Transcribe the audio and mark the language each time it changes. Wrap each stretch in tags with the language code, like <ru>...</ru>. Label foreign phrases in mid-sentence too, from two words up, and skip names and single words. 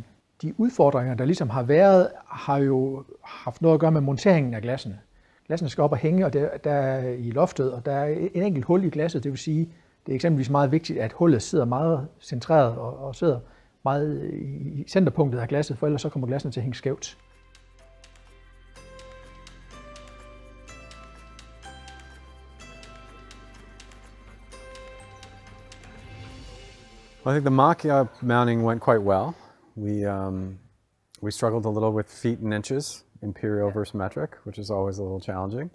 <da>De udfordringer, der ligesom har været, har jo haft noget at gøre med monteringen af glassene. Glassene skal op og hænge, og der er i loftet, og der er en enkelt hul i glasset. Det vil sige, det er eksempelvis meget vigtigt, at hullet sidder meget centreret og sidder meget i centerpunktet af glasset, for ellers så kommer glassene til at hænge skævt.</da> <en>Well, I think the mock-up mounting went quite well. We struggled a little with feet and inches, imperial versus metric, which is always a little challenging.</en>